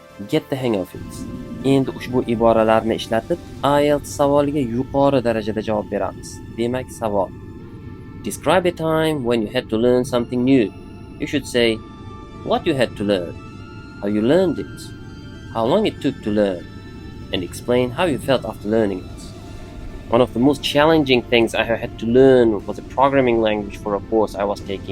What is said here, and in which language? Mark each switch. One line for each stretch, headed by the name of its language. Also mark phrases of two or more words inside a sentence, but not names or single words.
English: get the hang of it.
Uzbek: Endi ushbu iboralarni ishlatib, IELTS savoliga yuqori darajada javob beramiz. Demak, savol.
English: Describe a time when you had to learn something new. You should say what you had to learn, how you learned it, how long it took to learn, and explain how you felt after learning it. One of the most challenging things I had to learn was a programming language for a course I was taking.